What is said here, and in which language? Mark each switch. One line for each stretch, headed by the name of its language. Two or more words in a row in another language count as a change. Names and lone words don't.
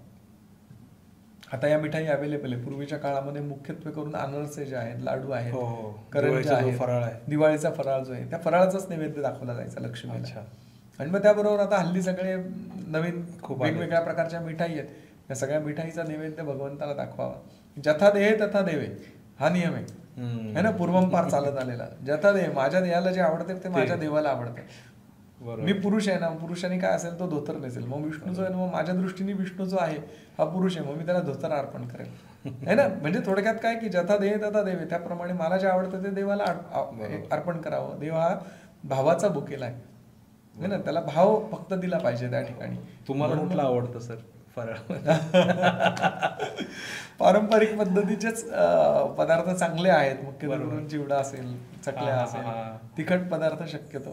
Marathi: आता या मिठाई अवेलेबल आहे. पूर्वीच्या काळामध्ये मुख्यत्वे करून अनारसे जे आहेत, लाडू आहेत, करंज्या आहेत, फराळ आहे, दिवाळीचा फराळ जो आहे त्या फराळाचाच नैवेद्य दाखवला जायचा लक्ष्मीला. आणि मग त्याबरोबर आता हल्ली सगळे नवीन खूप वेगवेगळ्या प्रकारच्या मिठाई आहेत, त्या सगळ्या मिठाईचा नैवेद्य भगवंताला दाखवावा.
Sanskrit: जथा देहे तथा देवे
Marathi: हा नियम आहे ना, पूर्वंपार चालत आलेला.
Sanskrit: जथा देह,
Marathi: माझ्या देहाला जे आवडते ते माझ्या देवाला आवडते. मी पुरुष आहे ना, पुरुषाने काय असेल तो धोतर नेसेल. मग विष्णू जो आहे मग माझ्या दृष्टीने विष्णू जो आहे हा पुरुष आहे, मग मी त्याला धोतर अर्पण करेल,
Hindi: है ना.
Marathi: म्हणजे थोडक्यात काय की
Sanskrit: जथा देह तथा देवे,
Marathi: त्याप्रमाणे मला जे आवडतं ते देवाला अर्पण करावं. देव हा भावाचा बुकेला आहे ना, त्याला भाव फक्त दिला पाहिजे त्या ठिकाणी. तुम्हाला कुठला आवडतं सर फराळ? पारंपरिक पद्धतीचेच पदार्थ चांगले आहेत, मुख्य करून चिवडा असेल, चकल्या असेल, तिखट पदार्थ शक्यतो.